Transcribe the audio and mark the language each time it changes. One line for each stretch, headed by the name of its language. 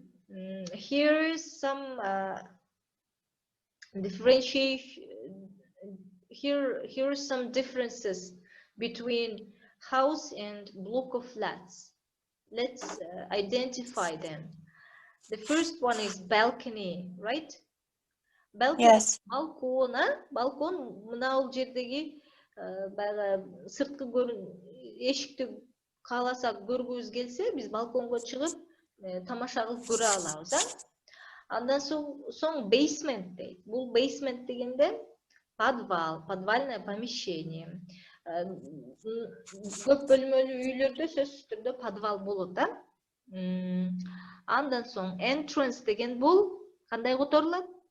English: Here is some differentiation. Here are some differences between house and block of flats. Let's identify them. The first one is balcony, right? Balcony. Yes.
Kyrgyz: Balkon, balkon мына жердеги баягы сырткы эшикти кааласак көргүбүз келсе, биз балконго чыгып тамаша кылып көрө алабыз, а? Андан соң basement дейт. Бул basement дегенде
Russian: Подвал, подвальное помещение.
Kyrgyz: Көп бөлмөлүү үйлөрдө сөзсүз түрдө подвал болот да. Андан соң entrance деген бул кандай которулат?